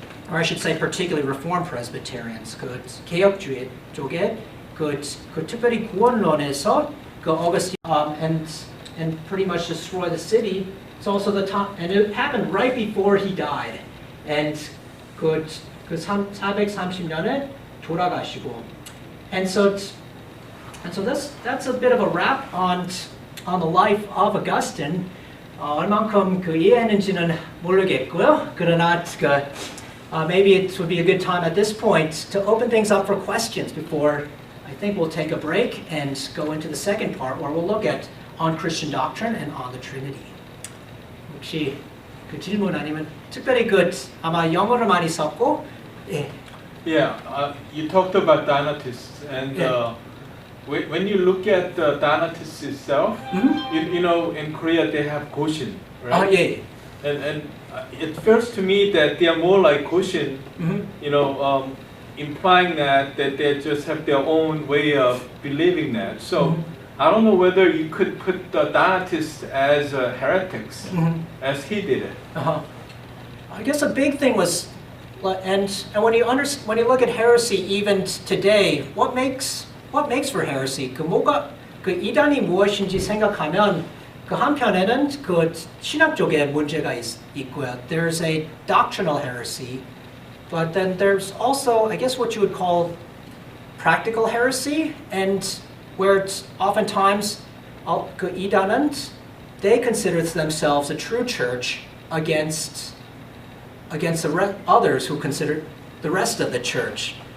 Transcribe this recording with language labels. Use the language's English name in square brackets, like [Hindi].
[English] Or I should say particularly Reformed Presbyterians, [Korean] 그 개혁주의 쪽에 그 특별히 구원론에서 그 [English] Augustine and pretty much destroy the city. It's also the time, and it happened right before he died. And [Korean] 그 430년에 돌아가시고. [English] And so that's a bit of a wrap on the life of Augustine. [Korean] 얼만큼 그 이해했는지는 모르겠고요. 그러나 [English] maybe it would be a good time at this point to open things up for questions before I think we'll take a break and go into the second part where we'll look at on Christian doctrine and on the Trinity. [Korean] 혹시 그 질문 아니면 특별히 아마 영어를 많이 썼고 예. [English] Yeah, you talked about Donatists, and when you look at the Donatists itself, you know, in Korea they have Goshin, right? [Korean] 예. [English] And it feels to me that they are more like Goshin, you know, implying that they just have their own way of believing that. So I don't know whether you could put the Donatists as heretics, as he did it. I guess a big thing was, and when you look at heresy even today, what makes for heresy? [Korean] 그 이단이 무엇인지 생각하면 그 한편에는 그 신학 쪽에 문제가 있고요. [English] There's a doctrinal heresy, but then there's also, I guess, what you would call practical heresy, and where it's oftentimes [Korean] 그 이단은 [English] they consider themselves a true church against the others who consider the rest of the church.